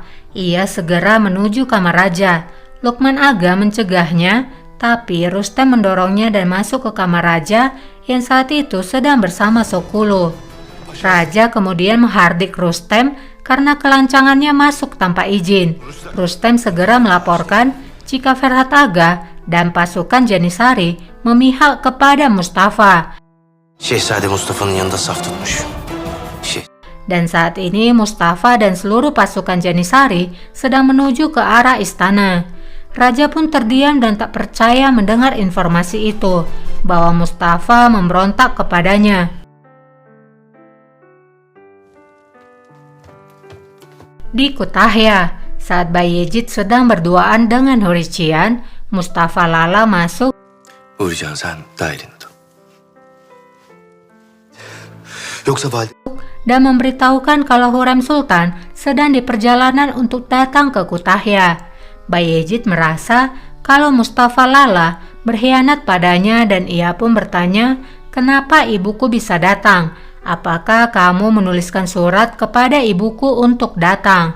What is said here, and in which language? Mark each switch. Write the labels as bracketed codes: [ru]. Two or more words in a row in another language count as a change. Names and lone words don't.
[id] Ia segera menuju kamar raja. Lukman Aga mencegahnya, tapi Rustem mendorongnya dan masuk ke kamar raja yang saat itu sedang bersama Sokulu. Raja kemudian menghardik Rustem karena kelancangannya masuk tanpa izin. Rustem segera melaporkan jika Ferhat Aga dan pasukan Janisari memihak kepada Mustafa. [tr] Şehzade Mustafa'nın yanında saf tutmuş. [id] Dan saat ini Mustafa dan seluruh pasukan Janisari sedang menuju ke arah istana. Raja pun terdiam dan tak percaya mendengar informasi itu, bahwa Mustafa memberontak kepadanya. Di Kutahya, saat Bayezid sedang berduaan dengan Hurician, Mustafa Lala masuk [tr] Uğurcan sen daireni tut. Yoksa valide... [id] dan memberitahukan kalau Hurrem Sultan sedang di perjalanan untuk datang ke Kutahya. Bayezid merasa kalau Mustafa Lala berkhianat padanya dan ia pun bertanya, kenapa ibuku bisa datang? Apakah kamu menuliskan surat kepada ibuku untuk datang?